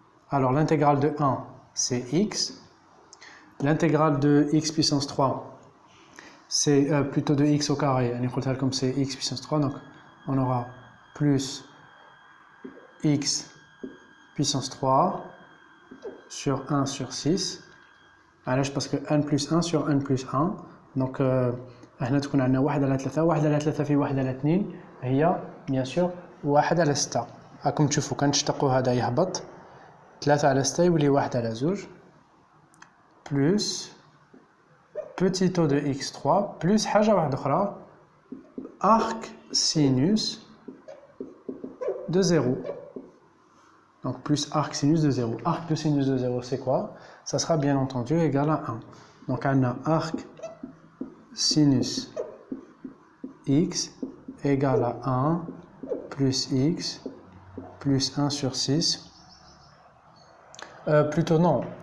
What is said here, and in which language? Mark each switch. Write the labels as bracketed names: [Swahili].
[French] Alors, l'intégrale de 1, c'est x. L'intégrale de x puissance 3, c'est plutôt de x au carré. On écrit comme c'est x puissance 3, donc on aura plus x puissance 3 sur 1 sur 6. Alors, parce que 1 plus 1 sur 1 plus 1. [Arabic] Donc, هنا تكون عندنا 1 على 3 1 على 3 في 1 على 2 هي [French] bien sûr [Arabic] 1 على 6. راكم تشوفوا كنشتقوا هذا يهبط 3 على 6 يولي 1 على 2 [French] plus petit o de x3 [Arabic] plus حاجة واحدة أخرى arc sinus de 0. [French] Donc plus arc sinus de 0. Arc de sinus de 0, c'est quoi? Ça sera bien entendu égal à 1. Donc on a arc sinus x égale à 1 plus x plus 1 sur 6. Plutôt non.